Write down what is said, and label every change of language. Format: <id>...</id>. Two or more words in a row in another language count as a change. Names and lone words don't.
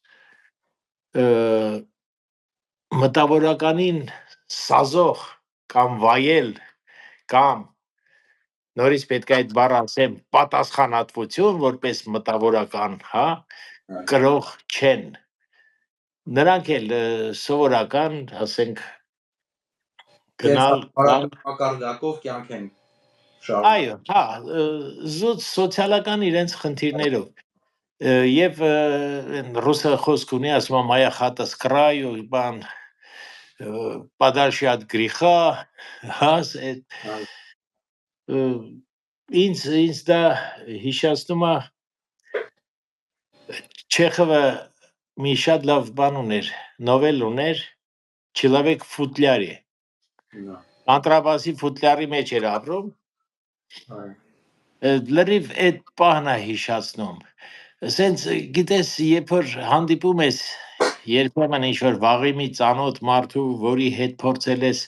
<hy>մտավորականին սազող կամ վայել կամ նորից պետք է այդ բառը ասեմ պատասխանատվություն որպես մտավորական, հա, կրող չեն։ Նրանք էլ սովորական, ասենք, գնալ մակարդակով կյանք են շարունակում։ Այո, հա, զուտ սոցիալական իրենց խնդիրներով։ Եվ ռուսը խոսք ունի, ասում է</hy> <ru>«Моя хата с краю»,</ru> <hy>բան</hy> <ru>«Подальше от греха»,</ru> <hy>հա, ինձ դա հիշեցնում է Չեխովը մի շատ լավ բան ուներ, նովել ուներ</hy> <ru>«Человек в футляре».</ru> <hy>Անտրաբասի ֆուտլյարի մեջ էր ապրում։ Լրիվ այդ պահն է հիշացնում։ Սենց գիտես, երբ որ հանդիպում ես երբեմն ինչ-որ վաղի մի ծանոթ մարդու, որի հետ փորձել</hy>